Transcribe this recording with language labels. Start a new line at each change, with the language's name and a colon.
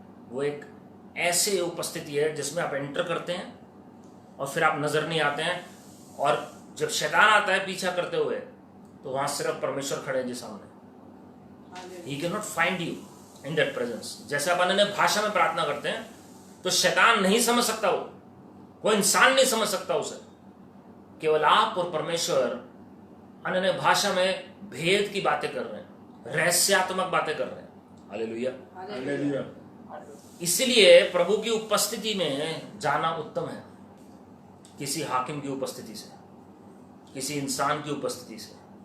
Hindi: वो एक ऐसे उपस्थिति है जिसमें आप एंटर करते हैं और फिर आप नजर नहीं आते हैं, और जब शैतान आता है पीछा करते हुए, तो वहां सिर्फ परमेश्वर खड़े हैं जी सामने।
English: He cannot find you in that presence।
Hindi: जैसे आप अन्य भाषा में प्रार्थना करते हैं, तो शैतान नहीं समझ सकता, वो कोई इंसान नहीं समझ सकता उसे। केवल आप और परमेश्वर अन्य भाषा में भेद की बातें कर रहे हैं, रहस्यात्मक बातें कर रहे हैं। Hallelujah, hallelujah. इसलिए प्रभु की उपस्थिति में जाना उत्तम है, किसी हाकिम की उपस्थिति से, किसी इंसान की उपस्थिति से।